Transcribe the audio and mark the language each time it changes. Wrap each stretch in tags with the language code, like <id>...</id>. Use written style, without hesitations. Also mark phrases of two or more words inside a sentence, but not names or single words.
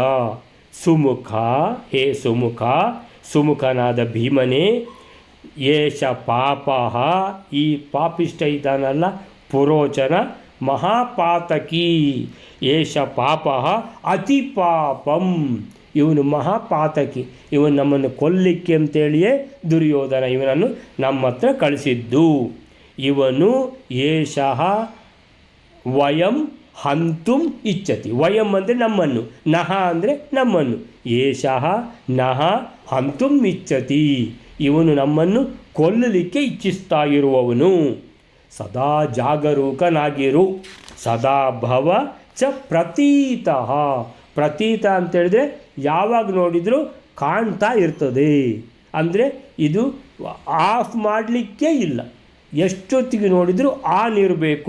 <kn>ಸುಮುಖ, ಹೇ ಸುಮುಖ, ಸುಮುಖನಾದ ಭೀಮನೇ,</kn> <sa>ಏಷ ಪಾಪ,</sa> <kn>ಈ ಪಾಪಿಷ್ಟ ಇದ್ದಾನಲ್ಲ ಪುರೋಚನ, ಮಹಾಪಾತಕಿ,</kn> <sa>ಏಷ ಪಾಪ ಅತಿ ಪಾಪಂ,</sa> <kn>ಇವನು ಮಹಾಪಾತಕಿ, ಇವನು ನಮ್ಮನ್ನು ಕೊಲ್ಲಿಕ್ಕೆ ಅಂತೇಳಿಯೇ ದುರ್ಯೋಧನ ಇವನನ್ನು ನಮ್ಮ ಹತ್ರ ಕಳಿಸಿದ್ದು. ಇವನು</kn> <sa>ಏಷಃ ವಯಂ ಹಂತುಂ ಇಚ್ಛತಿ,</sa> <kn>ವಯಂ ಅಂದರೆ ನಮ್ಮನ್ನು, ನಹ ಅಂದರೆ ನಮ್ಮನ್ನು,</kn> <sa>ಏಷಃ ನಹ ಹಂತುಂ ಇಚ್ಛತಿ,</sa> <kn>ಇವನು ನಮ್ಮನ್ನು ಕೊಲ್ಲಲಿಕ್ಕೆ ಇಚ್ಛಿಸ್ತಾ ಇರುವವನು. ಸದಾ ಜಾಗರೂಕನಾಗಿರು,</kn> <sa>ಸದಾ ಭವ ಚ ಪ್ರತೀತಃ.</sa> <kn>ಪ್ರತೀತ ಅಂತೇಳಿದ್ರೆ ಯಾವಾಗ ನೋಡಿದರೂ ಕಾಣ್ತಾ ಇರ್ತದೆ, ಅಂದರೆ ಇದು ಆಫ್ ಮಾಡಲಿಕ್ಕೆ ಇಲ್ಲ, ಎಷ್ಟೊತ್ತಿಗೆ ನೋಡಿದರೂ ಆನ್ ಇರಬೇಕು.</kn>